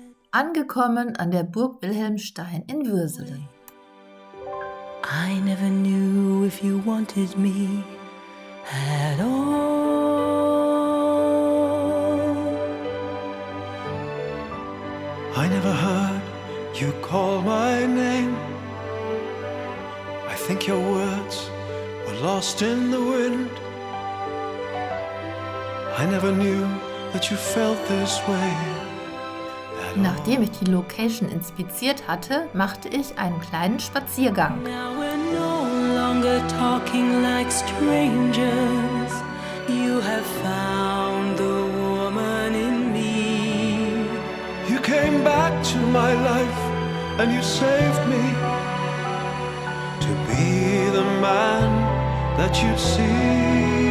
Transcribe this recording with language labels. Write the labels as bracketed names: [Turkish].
[German] Angekommen an der Burg Wilhelmstein in Würselen. [English] I never knew if you wanted me at all. I never heard you call my name. I think your words were lost in the wind. I never knew that you felt this way. [German] Nachdem ich die Location inspiziert hatte, machte ich einen kleinen Spaziergang. [English] Now we're no longer talking like strangers. You have found the woman in me. You came back to my life and you saved me to be the man that you'd see.